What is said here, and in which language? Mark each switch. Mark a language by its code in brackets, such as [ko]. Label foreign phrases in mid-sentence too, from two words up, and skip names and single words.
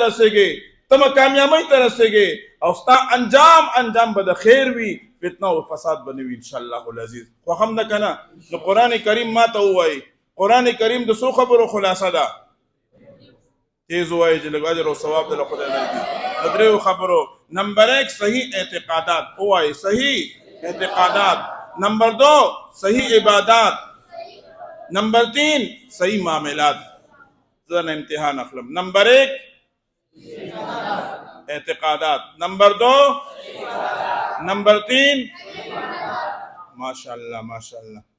[ps] رسېږې ته به کامیابۍ ته رسېږې او ستا انجام به د خیر وي فتنه او فساد به نه وي [ar] انشاءالله [ps] العزیز خو هم نه که نه نو قرآن کریم ما ته ووایي قرآن کریم د څو خبرو خلاصه ده تیز ووایي چې لږ اجر او ثواب دله خدای درکړي د دریو خبرو نمبر 1 صحیح اعتقادات ووایي صحیح اعتقادات نمبر 2 صحیح عبادات نمبر 3 صحیح معاملات زه نه امتحان اخلم نمبر 1 اعتقادات نمبر 2 نمبر 3 [ar] ماشاءاللہ ماشاءاللہ